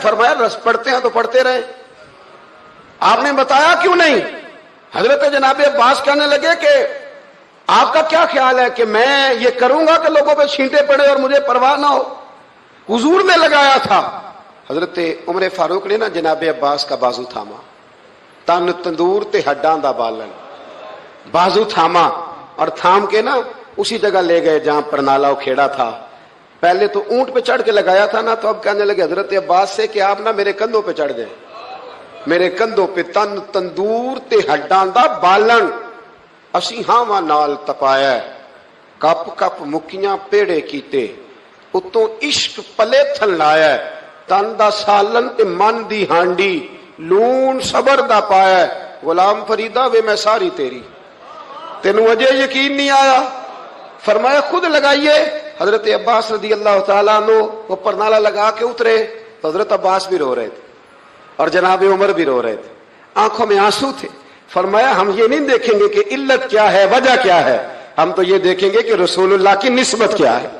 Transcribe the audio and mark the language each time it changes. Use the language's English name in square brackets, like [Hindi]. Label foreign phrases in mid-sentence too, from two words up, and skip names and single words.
[Urdu] فرمایا رست پڑتے ہیں تو پڑھتے رہے, آپ نے بتایا کیوں نہیں؟ حضرت جناب عباس کہنے لگے کہ آپ کا کیا خیال ہے کہ میں یہ کروں گا کہ لوگوں پہ چھینٹے پڑے اور مجھے پرواہ نہ ہو؟ حضور نے لگایا تھا, حضرت عمر فاروق نے نا جناب عباس کا بازو تھاما، [Punjabi] تن تندور تے ہڈاں دا بالن، [Urdu] بازو تھاما اور تھام کے نا اسی جگہ لے گئے جہاں پر نالا کھیڑا تھا. پہلے تو اونٹ پہ چڑھ کے لگایا تھا نا، تو اب کہنے لگے حضرت عباس سے کہ آپ نا میرے کندھوں پہ چڑھ گئے، میرے کندھوں پہ [Punjabi] تن تندور تے ہڈاں دا بالن، اسی ہاواں نال تپایا، کپ کپ مکیاں پیڑے کیتے، اتوں عشق پلے تھن لایا، تن دا سالن تے من دی ہانڈی، لون صبر دا پایا. غلام فریدہ وے میں ساری تیری، تینوں اجے یقین نہیں آیا؟ [Urdu] فرمایا خود لگائیے. حضرت عباس [Arabic] رضی اللہ تعالیٰ عنہ [Urdu] وہ پر نالا لگا کے اترے تو حضرت عباس بھی رو رہے تھے اور جناب عمر بھی رو رہے تھے، آنکھوں میں آنسو تھے. فرمایا ہم یہ نہیں دیکھیں گے کہ علت کیا ہے، وجہ کیا ہے، ہم تو یہ دیکھیں گے کہ رسول اللہ کی نسبت کیا ہے.